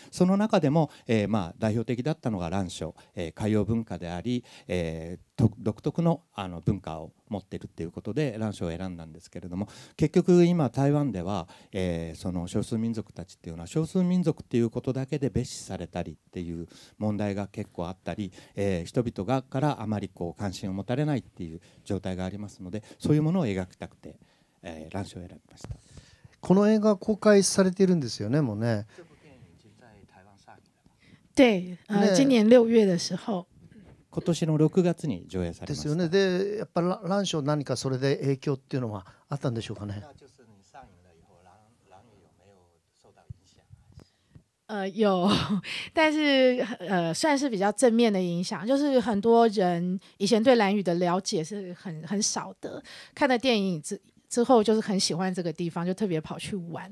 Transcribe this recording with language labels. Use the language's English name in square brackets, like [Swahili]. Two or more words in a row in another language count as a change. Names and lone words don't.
[Japanese] その中でも、代表的だったのが蘭嶼、海洋文化であり、独特の、文化を持っているっていうことで蘭嶼を選んだんですけれども、結局今台湾では、その少数民族たちっていうのは少数民族っていうことだけで蔑視されたりっていう問題が結構あったり、人々からあまり関心を持たれないっていう状態がありますので、そういうものを描きたくて、蘭嶼を選びました。この映画公開されているんですよね、もうね。 [Chinese] 对，今年6月的时候。 [Japanese] 今年の6月に上映されました。ですよね。で、やっぱり蘭嶼何かそれで影響っていうのはあったんでしょうかね。 [Chinese] 有，但是算是比较正面的影响，就是很多人以前对兰屿的了解是很少的，看了电影之后就是很喜欢这个地方，就特别跑去玩。